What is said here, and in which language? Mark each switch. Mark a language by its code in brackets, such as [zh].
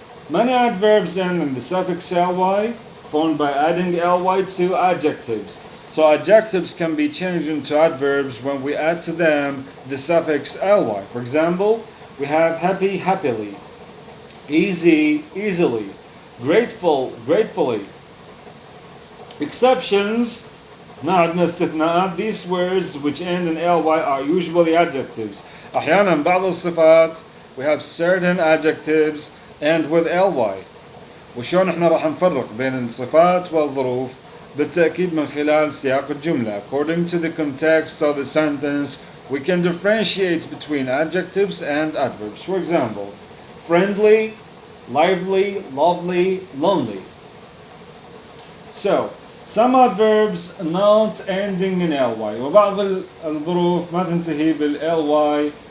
[en] Many adverbs end in the suffix ly, formed by adding ly to adjectives. So adjectives can be changed into adverbs when we add to them the suffix ly. For example, we have happy, happily, easy, easily, grateful, gratefully. Exceptions, [ar] ما عندنا استثناءات. [en] These words which end in ly are usually adjectives. [ar] أحيانا بعض الصفات [en] we have certain adjectives end with ly. [ar] وشون احنا راح نفرق بين الصفات والظروف؟ بالتأكيد من خلال سياق الجملة. [en] According to the context of the sentence, we can differentiate between adjectives and adverbs. For example, friendly, lively, lovely, lonely. So, some adverbs not ending in ly [ar] وبعض الظروف ما تنتهي [en] ly.